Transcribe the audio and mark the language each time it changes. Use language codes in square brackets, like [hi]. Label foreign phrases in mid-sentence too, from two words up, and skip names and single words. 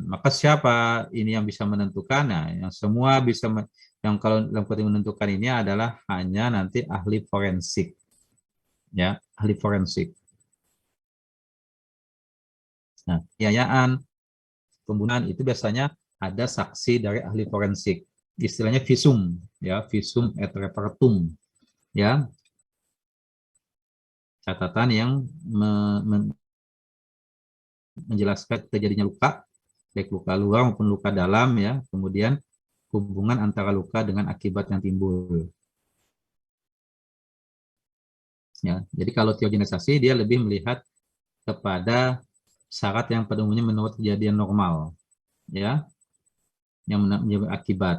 [id] Maka siapa ini yang bisa menentukan? Nah, yang semua bisa yang kalau dalam konteks menentukan ini adalah hanya nanti ahli forensik, ya, ahli forensik. Nah, penganiayaan, pembunuhan itu biasanya ada saksi dari ahli forensik. Istilahnya visum, ya, [la] visum et repertum, [id] ya, catatan yang menjelaskan terjadinya luka, baik luka luar maupun luka dalam, ya, kemudian hubungan antara luka dengan akibat yang timbul. Ya, jadi kalau teogenisasi dia lebih melihat kepada syarat yang pada umumnya menurut kejadian normal, ya, yang menyebabkan akibat.